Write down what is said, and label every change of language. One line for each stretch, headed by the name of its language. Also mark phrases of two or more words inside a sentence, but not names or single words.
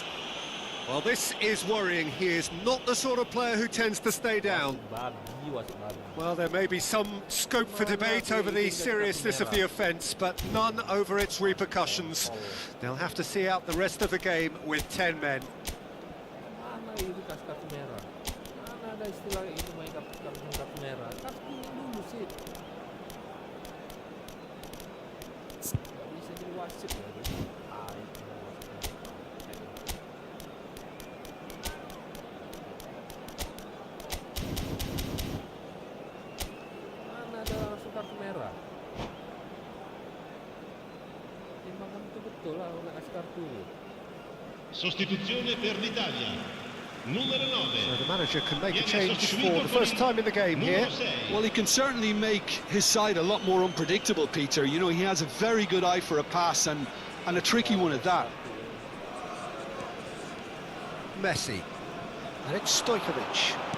English: Well, this is worrying. He is not the sort of player who tends to stay down. Well, there may be some scope for debate over the seriousness of the offence, but none over its repercussions. They'll have to see out the rest of the game with 10 men.
Indonesian: Mana itu kasih kartu merah? Mana ada istilah itu main kartu merah? Kartu dulu sih. Gak bisa jadi wasit ya. Mana ada langsung kartu merah? Timbangan betul-betul lah orang kasih kartu.
Italian: Sostituzione per l'Italia. Numero 9.
English: So the manager can make a change for the first time in the game here. Well, he can certainly make his side a lot more unpredictable, Peter. You know, he has a very good eye for a pass and a tricky one at that. Messi. And it's Stojkovic.